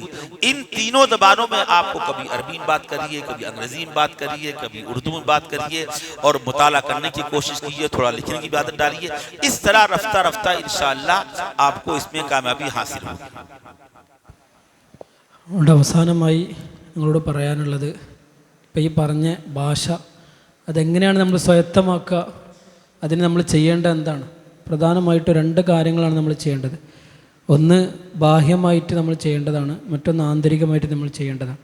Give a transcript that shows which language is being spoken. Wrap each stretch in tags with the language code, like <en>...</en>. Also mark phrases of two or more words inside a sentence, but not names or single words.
<ur>ان تینوں زبانوں میں آپ کو کبھی عربی میں بات کریے، کبھی انگریزی میں بات کریے، کبھی اردو میں بات کریے، اور مطالعہ کرنے کی کوشش کیجیے، تھوڑا لکھنے کی عادت ڈالیے. اس طرح رفتہ رفتہ انشاءاللہ آپ کو اس میں کامیابی حاصل ہوگی.</ur> <ml>അതുകൊണ്ട് അവസാനമായി നിങ്ങളോട് പറയാനുള്ളത്, ഇപ്പം ഈ പറഞ്ഞ ഭാഷ അതെങ്ങനെയാണ് നമ്മൾ സ്വായത്തമാക്കുക, അതിന് നമ്മൾ ചെയ്യേണ്ടത് എന്താണ്? പ്രധാനമായിട്ട് 2 കാര്യങ്ങളാണ് നമ്മൾ ചെയ്യേണ്ടത്. ഒന്ന് ബാഹ്യമായിട്ട് നമ്മൾ ചെയ്യേണ്ടതാണ്, മറ്റൊന്ന് ആന്തരികമായിട്ട് നമ്മൾ ചെയ്യേണ്ടതാണ്.</ml>